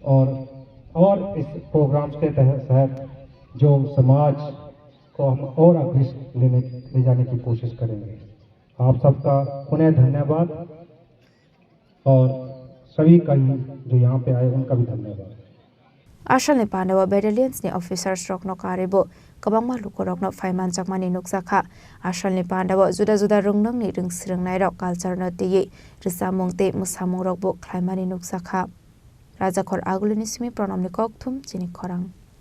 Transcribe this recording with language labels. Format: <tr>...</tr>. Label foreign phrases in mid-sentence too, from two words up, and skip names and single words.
<hi>और इस प्रोग्राम के तहत जो समाज को हम और आगे ले जाने की कोशिश करेंगे। आप सबका पुनः धन्यवाद और सभी का ही जो यहाँ पे आए उनका भी धन्यवाद।</hi> <trp>Asalni pandawa battalions ni officers rok no karibo kabangma lukorok no faiman jakmani nukjaka. Asalni pandawa juda juda rungnong ni rungsringnai rok culture no tiyi risamung te musamung rok bo khlaimani nukjaka. Rajakor agulini simi pranamni kokthum chini khorang.</trp>